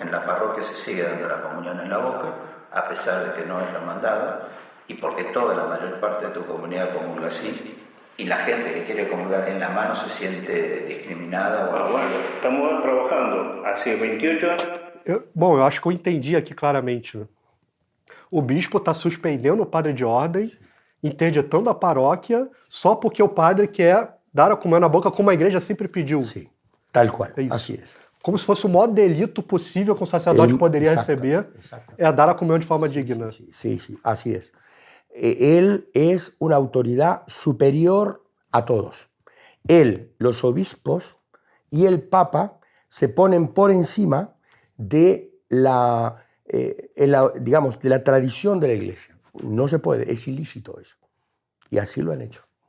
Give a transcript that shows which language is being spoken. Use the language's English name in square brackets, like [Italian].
[Spanish] En la parroquia se sigue dando la comunión en la boca, a pesar de que no es la mandada, y porque toda la mayor parte de tu comunidad comulga así, y la gente que quiere comulgar en la mano se siente discriminada. Bueno, estamos trabajando hace 28 años. [Portuguese] Bom, eu acho que eu entendi aqui claramente, né? O bispo está suspendendo o padre de ordem, interditando a paróquia, só porque o padre quer dar a comunhão na boca como a igreja sempre pediu. Sim, tal qual, assim é. Como se fosse o maior delito possível que um sacerdote poderia receber, é dar a comunhão de forma digna. [Spanish] Sí, así es. Él es una autoridad superior a todos. Él, los obispos y el Papa se ponen por encima de digamos, de la tradición de la Iglesia. No se puede, es ilícito eso. Y así lo han hecho.